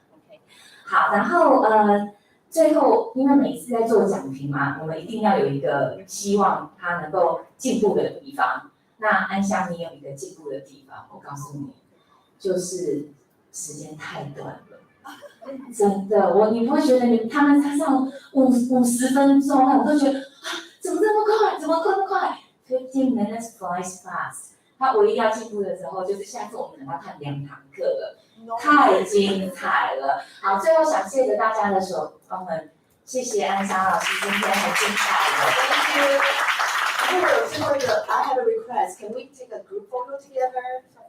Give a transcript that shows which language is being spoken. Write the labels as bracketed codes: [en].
[zh] OK， 好，然后最后因为每次在做讲评嘛，我们一定要有一个希望他能够进步的地方。那安香，你有一个进步的地方，我告诉你，就是时间太短了。真的，你不会觉得他们才上50分钟，我都觉得怎么这么快？怎么这么快 ？ [en] 15 minutes flies fast。 [zh] 他唯一要进步的时候，就是下次我们可能要看2堂课了，太精彩了。好，最后想谢谢大家的手帮们，谢谢安香老师，今天很精彩了。 [en] Thank you. [zh] 然后有最后一个 [en] I have a request. Can we take a group photo together?